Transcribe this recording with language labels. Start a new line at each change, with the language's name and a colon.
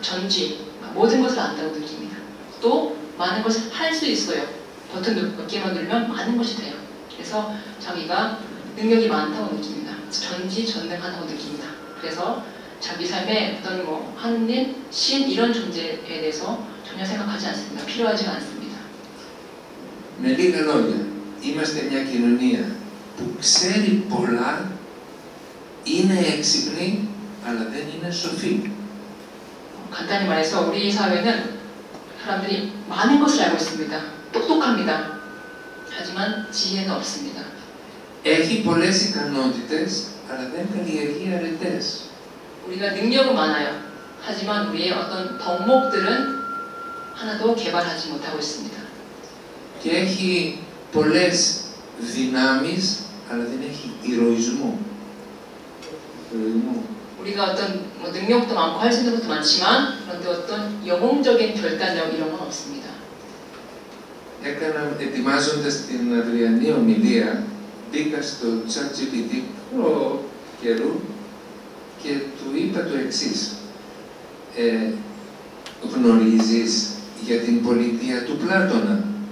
Korean: 전지 모든 것을 안다고 느낍니다. 또 많은 것을 할 수 있어요. 버튼 몇 개만 누르면 많은 것이 돼요. 그래서 자기가 능력이 많다고 느낍니다. 전지전능하다고 느낍니다. 그래서 자기 삶에 어떤 뭐 하느님, 신 이런 존재에 대해서 전혀 생각하지 않습니다. 필요하지가 않습니다.
Greek: Με λίγα λόγια, είμαστε μια κοινωνία που ξέρει πολλά, είναι έξυπνη, αλλά δεν είναι σοφή.
Korean: 간단히 말해서 우리 사회는 사람들이 많은 것을 알고 있습니다. 똑똑합니다. 하지만 지혜는 없습니다.
Greek: Έχει πολλές ικανότητες, αλλά δεν καλλιεργεί αρετές.
Korean: 우리가 능력은 많아요. 하지만 우리의 어떤 덕목들은 하나도 개발하지 못하고 있습니다.
Greek: Και έχει πολλές δυνάμεις, αλλά δεν έχει ηρωισμό.
Korean: 우리가 어떤 능력도 많고 할 수 있는 것도 많지만 그런데 어떤 영웅적인 결단력 이런 건 없습니다.
Greek: Ετοιμάζοντας την αυριανή ομιλία, μπήκα στο ChatGPT προ καιρού και του είπα το εξής. Γνωρίζεις για την πολιτεία του Πλάτωνα?